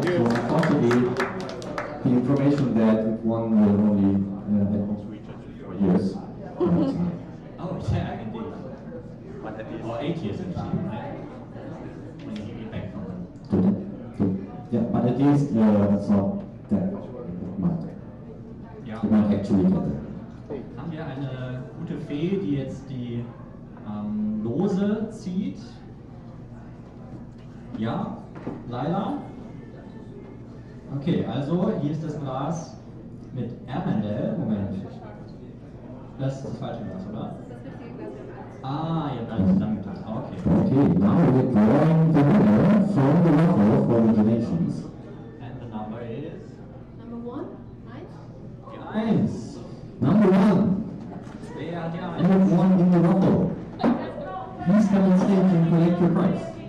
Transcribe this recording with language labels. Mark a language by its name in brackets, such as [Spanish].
[English] So unfortunately, the information that it won will only reach 4 years. Oh, yeah, indeed. But at least 8 years in right? When you get back from them. Yeah, but at least it's not that much. Ja. You might actually get it. [German] Haben wir eine gute Fee, die jetzt die Lose zieht? Ja, Laila? Okay, also hier ist das Glas mit Argelander. Moment. Das ist das falsche Glas, oder? Ah, ihr habt alles zusammengetan. [English] Okay. Okay, now we're drawing the winner from the raffle for the donations. And the number is? Number 1, 1. [German] Die 1. [English] Number 1. [German] Wer hat die 1? [English] And it's one in the raffle. Please come on stage and collect your prize.